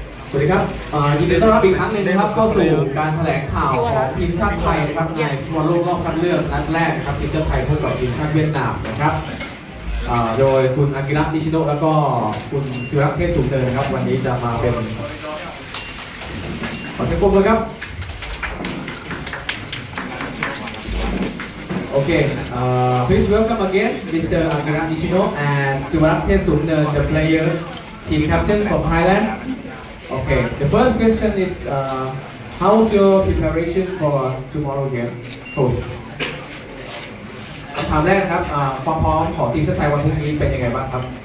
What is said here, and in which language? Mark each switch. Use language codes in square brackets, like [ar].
[th] สวัสดีครับยินดีต้อนรับอีกครั้งหนึ่งนะครับเข้าสู่การแถลงข่าวของทีมชาติไทยนะครับในฟุตบอลโลกรอบคัดเลือกนัดแรกนะครับทีมชาติไทยพบกับทีมชาติเวียดนามนะครับโดยคุณอากิระ นิชิโนะแล้วก็คุณศิวรักษ์ เทศสูงเนินนะครับวันนี้จะมาเป็นขอเสียงปรบมือครับโอเค [en] please welcome again Mr. Akira Nishino and Siwarak Thesumner, the player, team captain from Thailand. Okay, the first question is how's your preparation for tomorrow game, coach? [th] คำถามแรกครับความพร้อมของทีมชาติไทยวันพรุ่งนี้เป็นยังไงบ้างครับ